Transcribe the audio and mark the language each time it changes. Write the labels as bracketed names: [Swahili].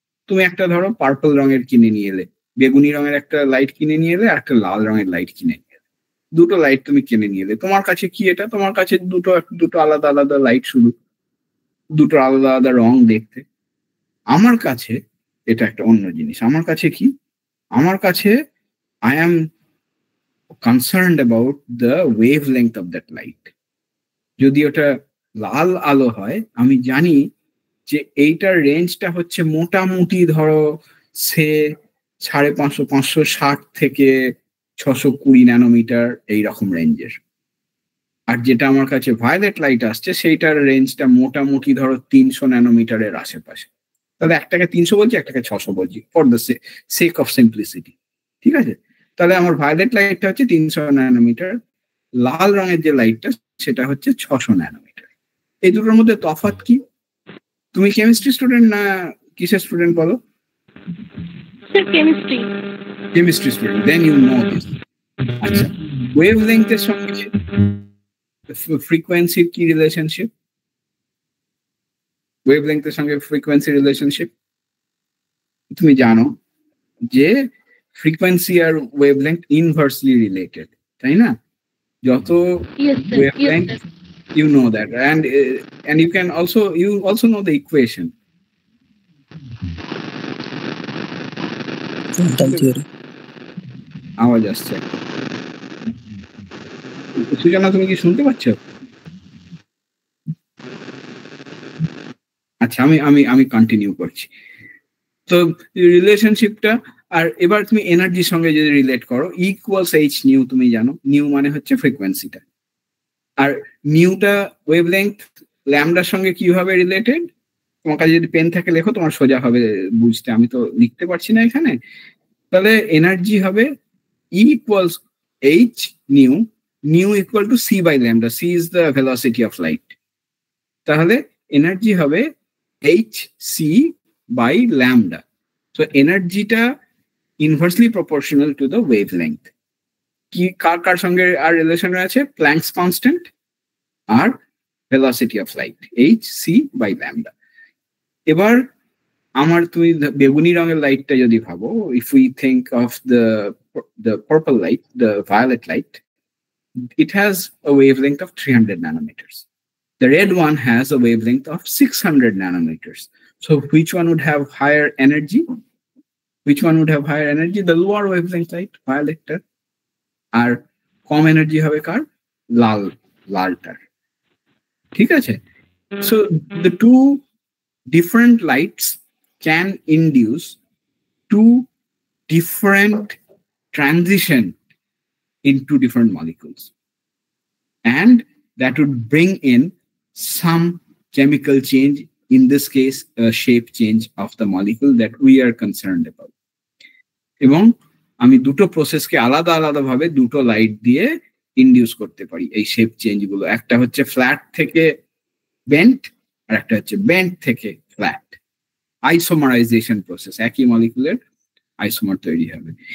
[Bangla] তুমি একটা ধরো পার্পল রঙের কিনে নিয়ে এলে, বেগুনি রঙের একটা লাইট কিনে নিয়ে এলে, আর একটা লাল রঙের লাইট কিনে নিয়ে এলে, দুটো লাইট তুমি কিনে নিয়ে এলে, তোমার কাছে কি এটা? তোমার কাছে দুটো আলাদা আলাদা লাইট, শুধু দুটো আলাদা আলাদা রং দেখতে। আমার কাছে এটা একটা অন্য জিনিস। আমার কাছে কি? আমার কাছে [English] I am concerned about the wavelength of that light. [Bangla] যদি ওটা লাল আলো হয়, আমি জানি যে এইটার রেঞ্জটা হচ্ছে মোটামুটি ধরো সে 550 থেকে 620 ন্যানোমিটার এইরকম রেঞ্জের। আর যেটা আমার কাছে ভায়োলেট লাইট আসছে সেইটার রেঞ্জটা মোটামুটি ধরো 300 ন্যানোমিটারের আশেপাশে। তাহলে একটাকে 300 বলছি, একটাকে 600 বলছি [English] For the sake of simplicity. [Bangla] ঠিক আছে, তাহলে আমার ভায়োলেট লাইটটা হচ্ছে 300 ন্যানোমিটার, লাল রঙের যে লাইটটা সেটা হচ্ছে 600 ন্যানোমিটার। এই দুটোর মধ্যে তফাৎ কি? তুমি কেমিস্ট্রি স্টুডেন্ট না কিসের স্টুডেন্ট বলো? Chemistry student, [English] Then you know this. [Bangla] আচ্ছা, ওয়েভলেংথের সঙ্গে ফ্রিকোয়েন্সির কি রিলেশনশিপ? ওয়েভলেংথের সঙ্গে ফ্রিকোয়েন্সি রিলেশনশিপ তুমি জানো যে ফ্রিকোয়েন্সি আর ওয়েভলেংথ ইনভার্সলি রিলেটেড, তাই না? যত wavelength, [English] you know that, and you also know the equation. [Bangla] আওয়াজ আসছে, সুজানা তুমি কি শুনতে পাচ্ছ? আচ্ছা, আমি কন্টিনিউ করছি। তো রিলেশনশিপটা, আর এবার তুমি এনার্জির সঙ্গে যদি রিলেট করো, ইকুয়ালস এইচ নিউ, তুমি জানো নিউ মানে হচ্ছে ফ্রিকোয়েন্সিটা, আর নিউটা ওয়েভলেংথ ল্যামডার সঙ্গে কিভাবে রিলেটেড? তোমার কাছে যদি পেন থাকে লেখো, তোমার সোজা হবে বুঝতে, আমি তো লিখতে পারছি না এখানে। তাহলে এনার্জি হবে [English] E equals H nu equal to C by lambda. C is the velocity of light. [Bangla] তাহলে এনার্জি হবে hc by lambda. [English] So এনার্জিটা inversely proportional to the wavelength. [Bangla] কি কার সঙ্গে আর রিলেশন আছে? Planks constant আর velocity of light, hc by lambda. এবার আমার তুমি বেগুনি রঙের লাইটটা যদি ভাবো, [English] if we think of the purple light, the violet light, it has a wavelength of 300 nanometers. The red one has a wavelength of 600 nanometers. So which one would have higher energy? The lower wavelength light, violet. [Bangla] আর com energy হবে কার? লালটার। ঠিক আছে? [English] So the two different lights can induce two different transition into different molecules, and that would bring in some chemical change, in this case a shape change of the molecule that we are concerned about. [Bangla] এবং আমি দুটো প্রসেসকে আলাদা আলাদা ভাবে দুটো light দিয়ে induce করতে পারি এই শেপ চেঞ্জ গুলো। একটা হচ্ছে ফ্ল্যাট থেকে বেন্ট, আর একটা হচ্ছে বেন্ট থেকে ফ্ল্যাট। আইসোমারাইজেশন প্রসেস, একই মলিকুলের আইসোমার তৈরি হবে।